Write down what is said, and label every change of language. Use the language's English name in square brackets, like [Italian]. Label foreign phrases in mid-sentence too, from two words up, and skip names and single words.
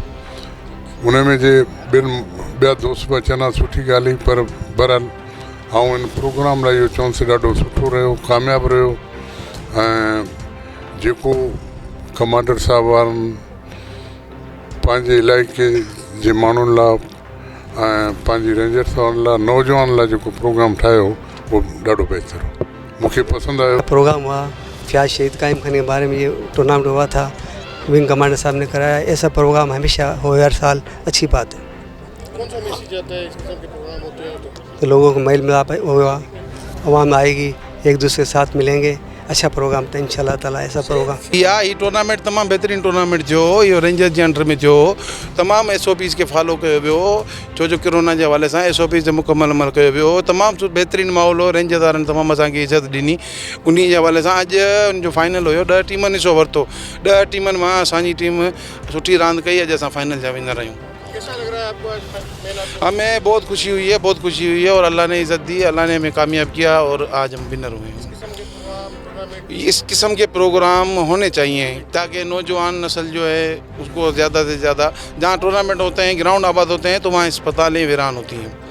[Sindhi] उन में जे ॿिया दोस्त बि अचनि सुठी ॻाल्हि हुई, पर बहरहाल ऐं इन प्रोग्राम लाइ इहो चवनि से ॾाढो सुठो रहियो, कामयाबु रहियो। ऐं जेको कमांडर साहब वारनि पंहिंजे इलाइक़े जे माण्हुनि लाइ ऐं पंहिंजी रेंजर्स वारनि लाइ नौजवान लाइ जेको प्रोग्राम ठाहियो वो ॾाढो बहितर हो, [Urdu] مجھے پسند آیا. پروگرام ہوا فیاض شہید قائم خانی کے بارے میں، یہ ٹورنامنٹ ہوا تھا، ونگ کمانڈر صاحب نے کرایا. ایسا پروگرام ہمیشہ ہو، ہر سال اچھی بات ہے. کون سا میسج آتا ہے اس قسم کے پروگرام ہوتے ہیں تو لوگوں کو میل ملاپ ہوگا، عوام آئے گی، ایک دوسرے کے ساتھ ملیں گے. اچھا پروگرام تھا ان شاء اللہ تعالیٰ. ایسا پروگرام [Sindhi] ये टूर्नामेंट तमाम बेहतरीन टूर्नामेंट जो ये रेंजर्स जे अंडर में जो तमाम SOPs के फॉलो कयो वियो, छो जो कोरोना के हवाले से SOPs जो मुकम्मल अमल कयो वियो। तमाम बेहतरीन माहौल हो, रेंजर्स वारनि तमाम असांखे इज़त ॾिनी। उन जे हवाले से अॼु उनजो फाइनल हुयो, 10 टीमनि हिस्सो वरितो। 10 टीमनि मां असांजी टीम सुठी रांदि कई, अॼु असां फाइनल जा विनर आहियूं। [Urdu] کیسا لگ رہا ہے آپ کو آج? ہمیں بہت خوشی ہوئی ہے، بہت خوشی ہوئی ہے، اور اللہ نے عزت دی، اللہ نے ہمیں کامیاب کیا اور آج ہم ونر ہوئے ہیں. اس قسم کے پروگرام ہونے چاہئیں تاکہ نوجوان نسل جو ہے اس کو زیادہ سے زیادہ، جہاں ٹورنامنٹ ہوتے ہیں گراؤنڈ آباد ہوتے ہیں تو وہاں اسپتالیں ویران ہوتی ہیں.